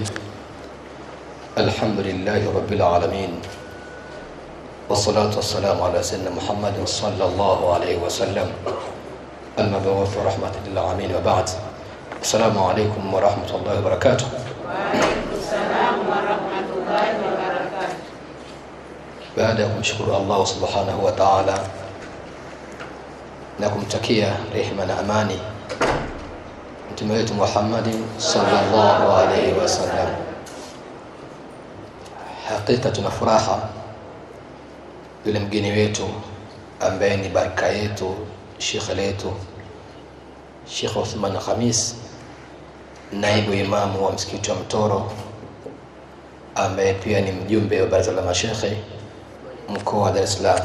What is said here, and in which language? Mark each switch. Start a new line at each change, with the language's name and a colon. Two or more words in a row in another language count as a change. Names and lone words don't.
Arabic: الحمد لله رب العالمين، والصلاة والسلام على سيدنا محمد صلى الله عليه وسلم المبعوث رحمة للعالمين، وبعد. السلام عليكم ورحمة الله وبركاته. وعليكم السلام ورحمة الله وبركاته.
Swahili: Baada ya kumshukuru Allah
Arabic: سبحانه وتعالى
Swahili: na kumtakia rehema na amani Mtume wetu Muhammad
Arabic: صلى الله عليه وسلم,
Swahili: hakika tuna furaha yule mgeni wetu ambaye ni baraka yetu, shekhe letu Sheikh Uthman Khamis, naibu imamu wa msikiti wa Mtoro, ambaye pia ni mjumbe wa baraza la mashekhe mkoa wa Dar es Salaam.